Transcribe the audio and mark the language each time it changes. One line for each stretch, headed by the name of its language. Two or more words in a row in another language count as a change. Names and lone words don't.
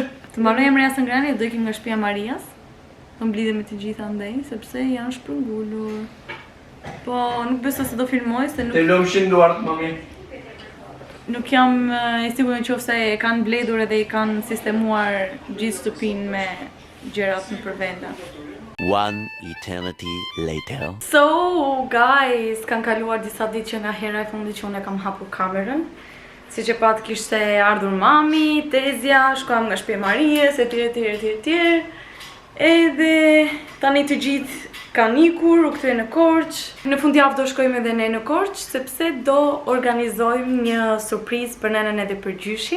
Albanian: Të marroj emrejasën ngrani, do ikim nga shtëpia Marias. Do mblidhem me të gjitha ndej, sepse janë shpërngulur. Po, nuk besoj se do filmoj, se nuk... Të lumshin duart, mami. Nuk jam e sigurt nëse e kanë mbledhur edhe i kanë sistemuar gjithë shtëpinë me gjërat në përvenda.
English: One eternity later. So, guys,
Albanian: kanë kaluar disa ditë që nga hera e fundit që unë e kam hapur kamerën. Si që pat kishte ardhur mami, Tezja, shkojmë nga shtëpia e Marijes, etj. Edhe tani të gjithë kanë ikur, u kthye në Korçë. Në fundjavë do shkojmë edhe ne në Korçë, sepse do organizojmë një surprizë për nenën edhe për gjyshin.